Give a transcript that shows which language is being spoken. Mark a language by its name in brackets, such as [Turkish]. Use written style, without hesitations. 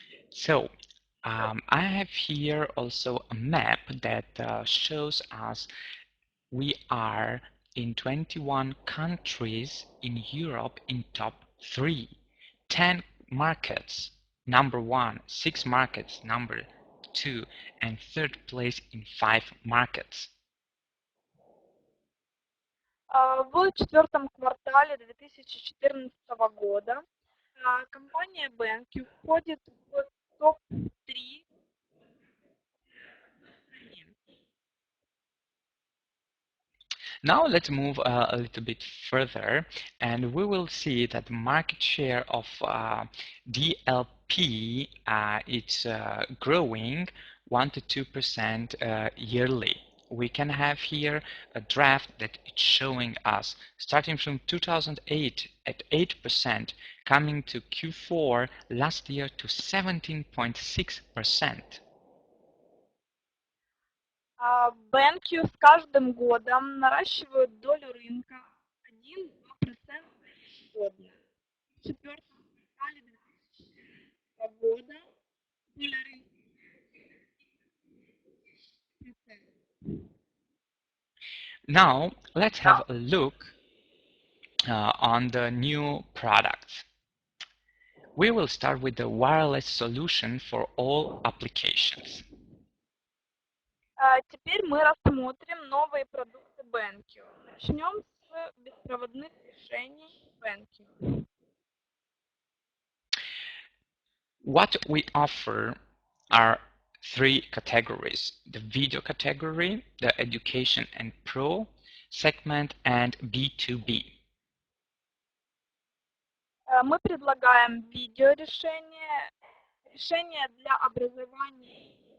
[English] So I have here also a map that shows us we are in 21 countries in Europe in top 3, 10 markets #1, 6 markets #2, and 3rd place in 5 markets. [Russian] В четвертом квартале 2014 года компания BenQ входит в топ-3 . [English] Now let's move a little bit further, and we will see that the market share of DLP is growing 1 to 2% yearly. We can have here a draft that it's showing us starting from 2008 at 8%, coming to Q4 last year to 17.6%. [Russian] BenQ с каждым годом наращивают долю рынка 1-2% ежегодно. В четвертом квартале 2000 года доля рынка. [English] Now let's have a look on the new products. We will start with the wireless solution for all applications. [Russian] Теперь мы рассмотрим новые продукты BenQ. Начнем с беспроводных решений BenQ. [English] What we offer are three categories: the video category, the education and pro segment, and B2B. [Russian] Мы предлагаем видеорешения, решения для образования.